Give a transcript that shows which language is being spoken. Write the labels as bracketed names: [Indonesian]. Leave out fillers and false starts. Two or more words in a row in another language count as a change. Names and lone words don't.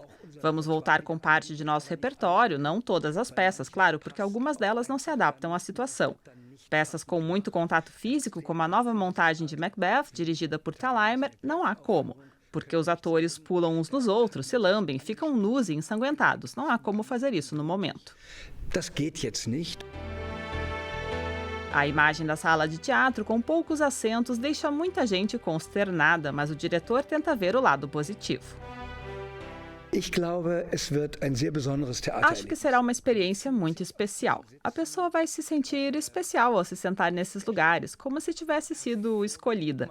[Portuguese] Vamos voltar com parte de nosso repertório, não todas as peças, claro, porque algumas delas não se adaptam à situação. Peças com muito contato físico, como a nova montagem de Macbeth, dirigida por Thalheimer, não há como, porque os atores pulam uns nos outros, se lambem, ficam nus e ensanguentados. Não há como fazer isso no momento. [German] Das geht jetzt nicht. [Portuguese] A imagem da sala de teatro, com poucos assentos, deixa muita gente consternada, mas o diretor tenta ver o lado positivo. Acho que será uma experiência muito especial. A pessoa vai se sentir especial ao se sentar nesses lugares, como se tivesse sido escolhida.